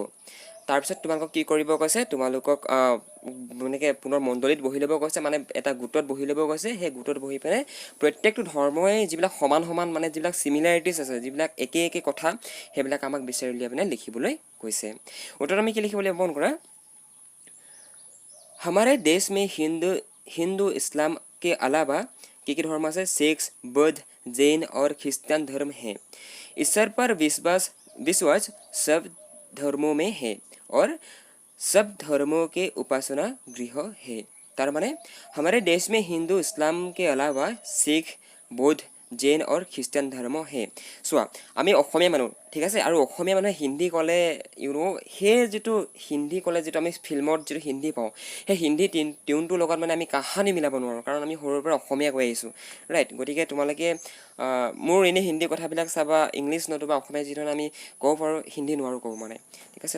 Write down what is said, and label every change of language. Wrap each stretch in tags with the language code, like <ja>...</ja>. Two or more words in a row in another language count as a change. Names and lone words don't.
<as>তাৰপিছত তোমালোকক কি কৰিব কৈছে, তোমালোকক এনেকৈ পুনৰ মণ্ডলীত বহি ল'ব কৈছে, মানে এটা গোটত বহি ল'ব কৈছে। সেই গোটত বহি পিনে প্ৰত্যেকটো ধৰ্মই যিবিলাক সমান মানে যিবিলাক চিমিলাৰিটিজ আছে, যিবিলাক একে কথা, সেইবিলাক আমাক বিচাৰি উলিয়াই পিনে লিখিবলৈ কৈছে। উত্তৰত আমি কি লিখিব লাগিব মন কৰা,</as> <hi>हमारे देश में हिंदू इस्लाम के अलावा की धर्म আছে, सिख, बौद्ध, जैन और ख्रिस्तान धर्म हैं। ईश्वर पर विश्वास सब धर्मों में है और सब धर्मों के उपासना गृह है। तार माने हमारे देश में हिंदू इस्लाम के अलावा सिख, बौद्ध, जैन और ख्रिस्टान धर्म है।</hi> <as>চোৱা আমি অসমীয়া মানুহ, ঠিক আছে, আৰু অসমীয়া মানুহে হিন্দী ক'লে সেই যিটো হিন্দী ক'লে যিটো আমি ফিল্মত যিটো হিন্দী পাওঁ, সেই হিন্দী টিউনটোৰ লগত মানে আমি কাহানি মিলাব নোৱাৰোঁ, কাৰণ আমি সৰুৰ পৰা অসমীয়া কৈ আহিছোঁ, ৰাইট। গতিকে তোমালোকে মোৰ এনেই হিন্দী কথাবিলাক চাবা, ইংলিছ নতুবা অসমীয়া যি ধৰণে আমি ক'ব পাৰোঁ, হিন্দী নোৱাৰোঁ ক'ব মানে, ঠিক আছে।</as>